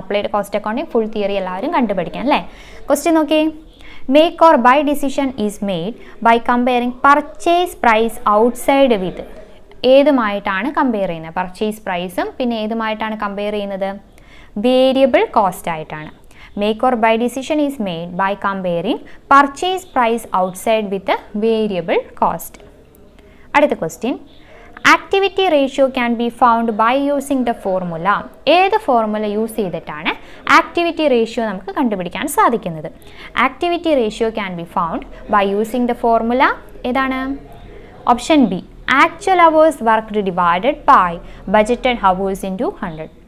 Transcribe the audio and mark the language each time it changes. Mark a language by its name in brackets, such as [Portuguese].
[English] applied cost accounting full theory [Malayalam] എല്ലാവരും കണ്ടുപഠിക്കാം അല്ലേ. [English] Question നോക്കി, make or buy decision is made by comparing purchase price outside with. [Malayalam] ഏതുമായിട്ടാണ് compare ചെയ്യുന്നത്? Purchase പ്രൈസും പിന്നെ ഏതുമായിട്ടാണ് compare ചെയ്യുന്നത്? വേരിയബിൾ കോസ്റ്റ് ആയിട്ടാണ്. [English] Make or buy decision is made by comparing purchase price outside with the variable cost. [Malayalam] അടുത്ത [English] Question, activity ratio can be found by using the formula. [Malayalam] ഏത് formula use ചെയ്തിട്ടാണ് activity ratio നമുക്ക് കണ്ടുപിടിക്കാൻ സാധിക്കുന്നത്? [English] activity ratio can be found by using the formula [Malayalam] ഏതാണ്? [English] Option B, actual hours worked divided by budgeted hours into 100.